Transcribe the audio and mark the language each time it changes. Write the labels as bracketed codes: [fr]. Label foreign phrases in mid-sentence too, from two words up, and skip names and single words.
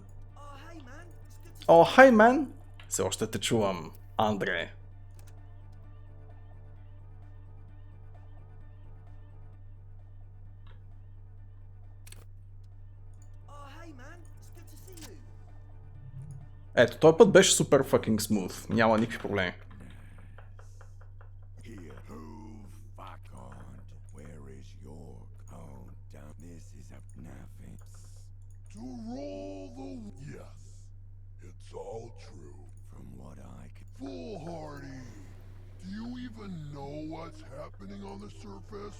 [bg] О, хей, мен! Все още те чувам, Андре. Ето, този път беше супер [en] fucking smooth. [bg] Няма никакви проблеми. [en] Foolhardy, do you even know what's happening on the surface?